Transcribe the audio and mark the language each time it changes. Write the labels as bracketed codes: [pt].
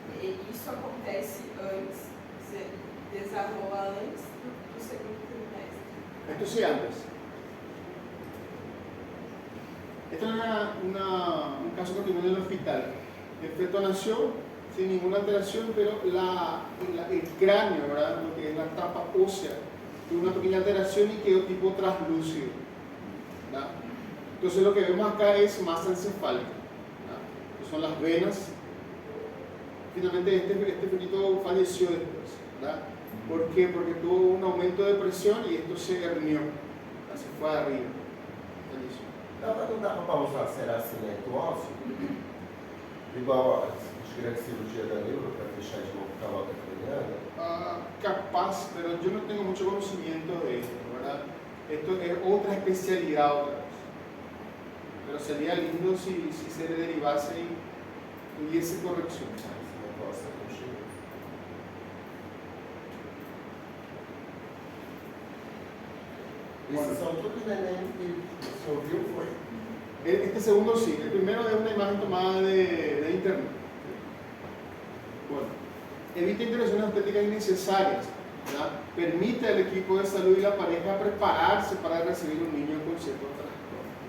[pt] E isso acontece antes, você desarrola antes do segundo trimestre. [es] Esto sí antes. Esto es un caso que tuvimos en el hospital. El feto nació sin ninguna alteración, pero el cráneo, ¿verdad? Lo que es la tapa ósea, tuvo una pequeña alteración y quedó tipo translúcido, ¿verdad? Entonces lo que vemos acá es masa encefálica, ¿verdad? Que son las venas. Finalmente este fetito falleció después, ¿verdad? ¿Por qué? Porque tuvo un aumento de presión y esto se hernió, se fue arriba. Falleció. [pt] Não dá para usar ceracimento ósseo? Igual as grandes cirurgias da neuro para fechar de novo calota craniana? [es] Capaz, pero yo no tengo mucho conocimiento de esto, ¿verdad? Esto es otra especialidad otra vez. Pero sería lindo si se le derivase y hubiese corrección. [pt] Crecimento ósseo contínuo. Esses são todos neném que o senhor viu, foi? [es] Este segundo sí, el primero es una imagen tomada de internet. Bueno, evita intervenciones estéticas innecesarias, ¿verdad? Permite al equipo de salud y la pareja prepararse para recibir un niño con cierto trastorno.